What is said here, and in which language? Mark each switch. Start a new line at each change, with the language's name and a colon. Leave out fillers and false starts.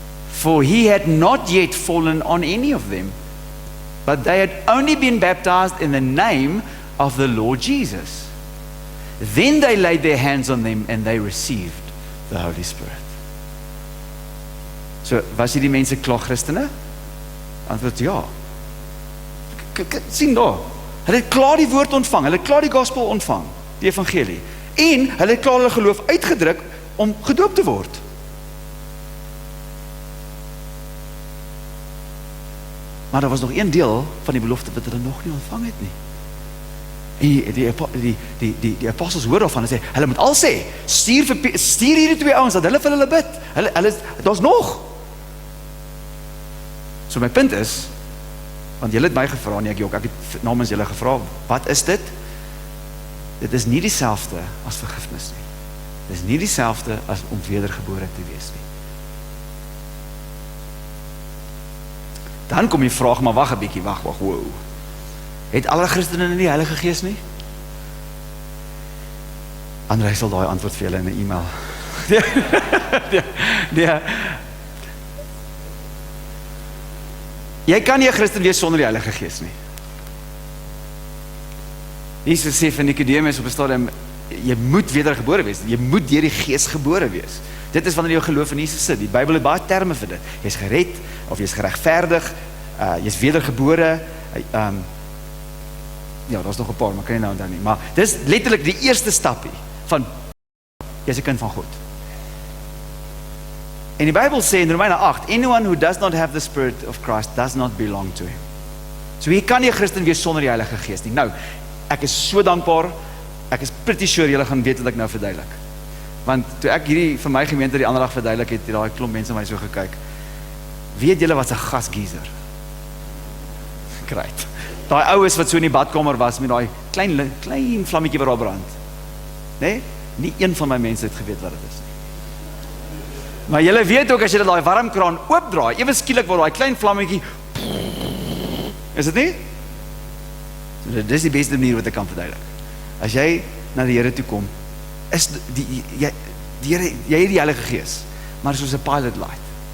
English: For he had not yet fallen on any of them, but they had only been baptized in the name of the Lord Jesus. Then they laid their hands on them and they received the Holy Spirit.
Afrikaans: So, was hierdie mense klaar Christene? Antwoord ja. Sien daar, hulle het klaar die woord ontvang, hulle het klaar die gospel ontvang, die evangelie, en hulle het klaar hulle geloof uitgedruk om gedoop te word. Maar daar was nog een deel van die belofte wat hulle nog nie ontvang het nie. En die apostels hoor daarvan en sê, hulle moet al sê, stuur hierdie twee ouens, dat hulle vir hulle bid. Daar's nog. So my punt is, want julle het my gevra, nie ek ook, ek het namens julle gevra, wat is dit? Dit is nie dieselfde as vergifnis nie. Dit is nie dieselfde as om wedergebore te wees nie. Dan kom die vraag, maar wag 'n bietjie, wag, wow. Het alle Christene nie die Heilige Gees nie? André sal daai antwoord vir julle in 'n e-mail. Nee. Jy kan nie 'n Christen wees sonder die Heilige Gees nie. Jesus sê vir Nicodemus op 'n stadium, jy moet wedergebore wees. Jy moet deur die Gees gebore wees. Dit is wanneer jy geloof in Jesus sit. Die Bybel het baie terme vir dit. Jy's gered, of jy's geregverdig, jy's wedergebore, ja, daar's nog 'n paar, maar kan jy nou onthou nie. Maar dis letterlik die eerste stapie van jy's 'n kind van God. En die Bybel sê in Romeine 8,
English: anyone who does not have the Spirit of Christ does not belong to him.
Afrikaans: So jy kan nie 'n Christen wees sonder die Heilige Gees nie. Nou, ek is so dankbaar, ek is pretty sure julle gaan weet wat ek nou verduidelik. Want toe ek hierdie vir my gemeente die ander dag verduidelik het, daai klomp mense my so gekyk. Weet julle wat 'n gasgeyser? Great. Daai oues wat so in die badkamer was met daai klein vlammetjie wat daar brand. Nee? Nie een van my mense het geweet wat dit is nie. Maar julle weet ook as jy daai warmkraan oopdraai, ewe skielik word daai klein vlammetjie. Is dit nie? So dit is die beste manier wat ek kan verduidelik. As jy na die Here toe kom, is jy het die Heilige Gees, maar soos 'n pilot light.